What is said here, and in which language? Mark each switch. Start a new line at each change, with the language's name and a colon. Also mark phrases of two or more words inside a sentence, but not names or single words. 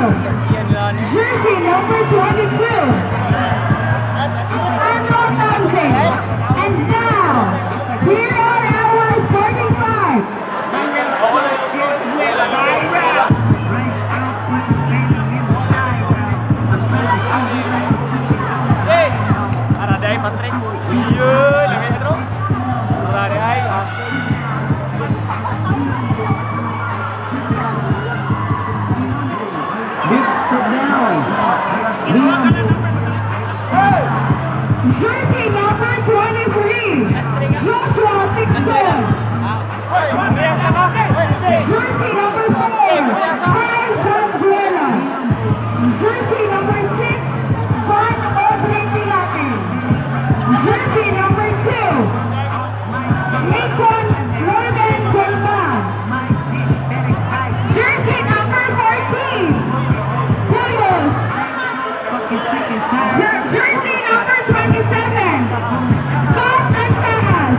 English: Jersey number 22, Andrew Thompson. And now, here are our starting five. Patrick,
Indonesian: iya, lagi terus. Lari ay, asik.
English: Jersey number 23, Joshua Dixon. Jersey number 4, Kyle Valenzuela. Jersey number 6, Juan Audrey Pilate. Jersey number 2, Nikon Logan Golban. Jersey number 14, Puyos. Jersey number 27, Scott Antajas.